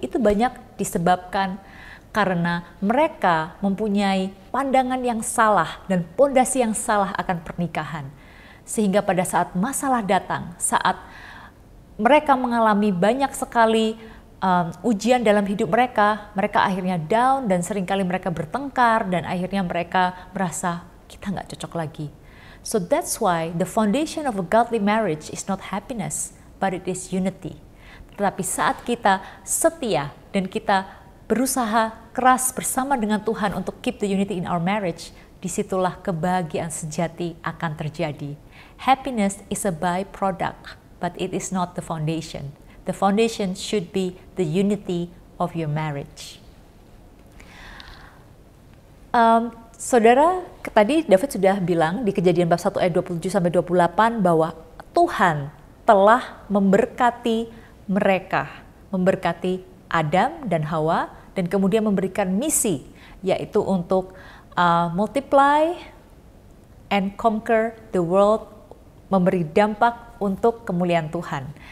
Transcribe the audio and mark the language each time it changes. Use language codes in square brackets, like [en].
[id] Itu banyak disebabkan karena mereka mempunyai pandangan yang salah dan pondasi yang salah akan pernikahan. Sehingga pada saat masalah datang, saat mereka mengalami banyak sekali ujian dalam hidup mereka akhirnya down dan seringkali mereka bertengkar dan akhirnya mereka merasa kita nggak cocok lagi. [en] So that's why the foundation of a godly marriage is not happiness, but it is unity. [id] Tetapi saat kita setia dan kita berusaha keras bersama dengan Tuhan untuk [en] keep the unity in our marriage, [id] disitulah kebahagiaan sejati akan terjadi. [en] Happiness is a byproduct, but it is not the foundation. The foundation should be the unity of your marriage. [id] Saudara, tadi David sudah bilang di Kejadian bab 1 ayat 27-28 bahwa Tuhan telah memberkati mereka, memberkati Adam dan Hawa, dan kemudian memberikan misi, yaitu untuk [en] multiply and conquer the world, [id] memberi dampak untuk kemuliaan Tuhan.